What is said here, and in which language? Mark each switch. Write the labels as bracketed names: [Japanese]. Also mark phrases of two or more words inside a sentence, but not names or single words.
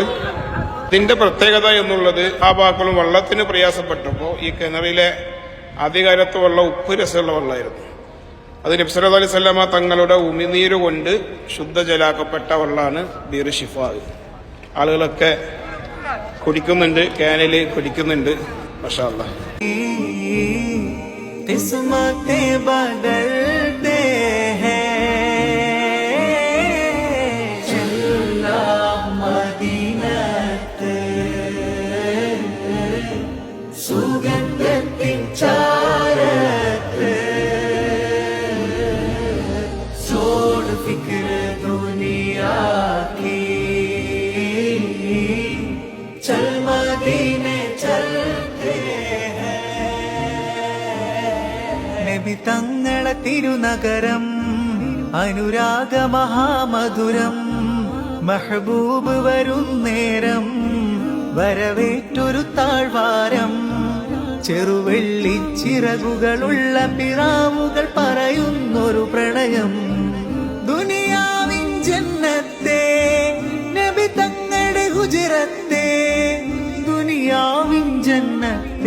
[Malayalam] ഇതിന്റെ പ്രത്യേകത എന്നുള്ളത് ആ ഭാഗങ്ങളും വെള്ളത്തിന് പ്രയാസപ്പെട്ടപ്പോൾ ഈ കിണറിലെ അധികാരത്ത് വെള്ളം ഉപ്പ് രസമുള്ള വെള്ളമായിരുന്നു. അത് നബി [Arabic] صلى الله عليه وسلم [Malayalam] തങ്ങളുടെ ഉമിനീര് കൊണ്ട് ശുദ്ധജലാക്കപ്പെട്ട വെള്ളമാണ് ബീർ ഷിഫ. ആളുകളൊക്കെ കുടിക്കുന്നുണ്ട്, ക്യാനില് കുടിക്കുന്നുണ്ട്. [Arabic] ما شاء الله. [Hindi] किस्मतें बदलते हैं, चला मदीनत [Malayalam] സുഗന്ധത്തിൻ ചാരത്ത് [Hindi] छोड़ फिक्र दुनिया की चल मदीने चलते [Malayalam] നബി തങ്ങളെ തിരുനഗരം അനുരാഗ മഹാമധുരം മെഹബൂബ് വരുന്നേരം വരവേറ്റൊരു താഴ്വാരം ചെറുവെള്ളി ചിറകുകളുള്ള പിറാവുകൾ പറയുന്നൊരു പ്രണയം ദുനിയാവിൻ ജന്നത്തെ നബി തങ്ങളുടെ ഹുജറത്തെ ദുനിയാവിൻ ജന്നത്തെ